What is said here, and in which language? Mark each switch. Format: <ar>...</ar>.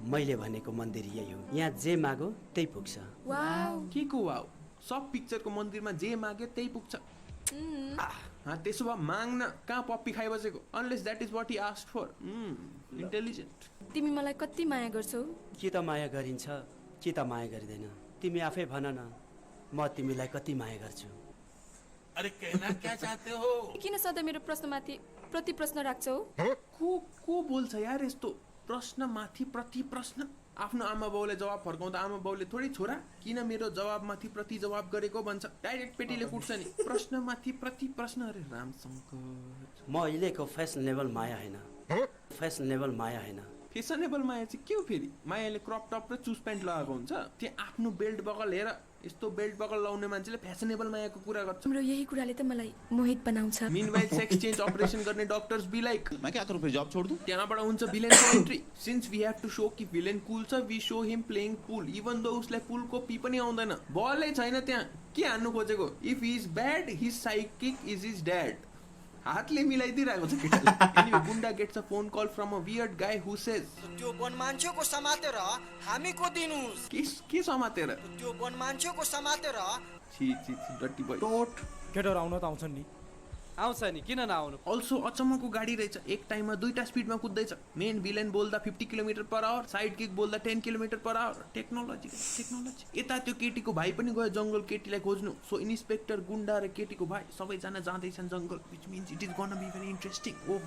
<ne>मैले भनेको मन्दिर यही हो, यहाँ जे मागो त्यही पुग्छ. वाउ, के को वाउ? सब पिक्चरको मन्दिरमा जे माग्यो त्यही पुग्छ. त्यसो भए माग्न, कहाँ puppy खाइबसेको.</ne> <en>Unless that is what he asked for.</en> <ne>Intelligent. तिमी मलाई कति माया गर्छौ? के त माया गरिन्छ, के त माया गरिँदैन. तिमी आफै भन न, म तिमीलाई कति माया गर्छु.</ne> <hi>अरे कहना क्या चाहते हो?</hi> <ne>किन सधैँ मेरो प्रश्नमाथि प्रति प्रश्न राख्छौ? को बोल्छ यार यस्तो? प्रश्न माथि प्रति प्रश्न. आफ्नो आमा बाउले जवाब फर्काउँदा आमा बाउले थोरै छोरा किन मेरो जवाबमाथि प्रति जवाब गरेको भन्छ. डाइरेक्ट पेटीले कुट्छ नि. प्रश्न माथि प्रति प्रश्न. अरे रामशङ्कर, म अहिलेको फेसनेबल माया होइन. फेसनेबल माया होइन. फेसनेबल माया चाहिँ के हो फेरि? मायाले क्रप टप र चुस प्यान्ट लगाएको हुन्छ. त्यहाँ आफ्नो बेल्ट बगल हेर. यस्तो बेल्ट बगल लाउने मान्छेले फेसनेबल मायाको कुरा गर्छ. तिम्रो यही कुराले त मलाई मोहित बनाउँछ.</ne> <en>meanwhile sex change operation गर्ने doctors be like,</en> <hi>मैं क्या करूं, फिर जॉब छोड़ दूं?</hi> <ne>त्यहाँबाट हुन्छ भिलेनको entry.</ne> <en>since we have to show</en> <ne>कि भिलेन कुल छ,</ne> <en>we show him playing pool even though</en> <ne>उसलाई पुलको पी पनि आउँदैन. बलै छैन त्यहाँ. के हान्नु खोजेको?</ne> <en>If he is bad, his psychic is his dad.</en> <ne>हातले मिलाइदिरहेको छ केटाले</ne> <en>Anyway, goonda gets a phone call from a weird guy who says</en> <ne>त्यो वन मान्छेको समातेर हामीको दिनुस् के समातेर त्यो वन मान्छेको समातेर</ne> <en>छि डट्टी बोय</en> <ne>केटाहरू आउन त आउँछन् नि आउँछ नि किन नआउनु अल्सो अचम्मको गाडी रहेछ एक टाइममा दुईटा स्पिडमा कुद्दैछ मेन भिलेन बोल्दा 50 kilometre per hour side kick बोल्दा 10 किलोमिटर पर आवर टेक्नोलोजी यता त्यो केटीको भाइ पनि गयो जङ्गल केटीलाई खोज्नु सो इन्सपेक्टर गुन्डा र केटीको भाइ सबैजना जाँदैछन् जङ्गल</ne> <en>which means it is gonna be very interesting</en>